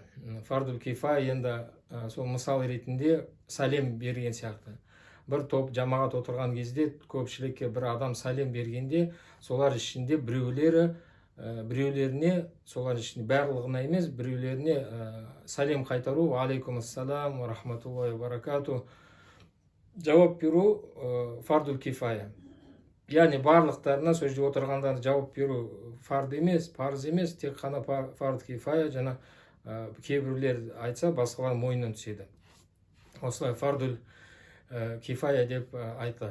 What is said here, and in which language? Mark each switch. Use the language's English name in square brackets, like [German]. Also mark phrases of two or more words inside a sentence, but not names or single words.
[Arabic] فرض الكفاية [Kazakh] енді сол мысал ретінде сәлем берген сияқты. Бір топ жамағат отырған кезде көпшілікке бір адам сәлем бергенде, солар ішінде біреулеріне, солар ішінде барлығына емес, біреулеріне сәлем қайтару, алейкумассалам, [Arabic] رحمة الله وبركاته, [Kazakh] жауап беру [Arabic] فرض الكفاية. [Kazakh] Яғни барлықтарына, сол жерде отырғандарға жауап беру парыз емес, тек қана [Arabic] فرض كفاية, [Kazakh] жаңа кейбіреулер айтса басқалар мойнынан түседі. Осылай [Arabic] فرض الكفاية [Kazakh] деп айтылады.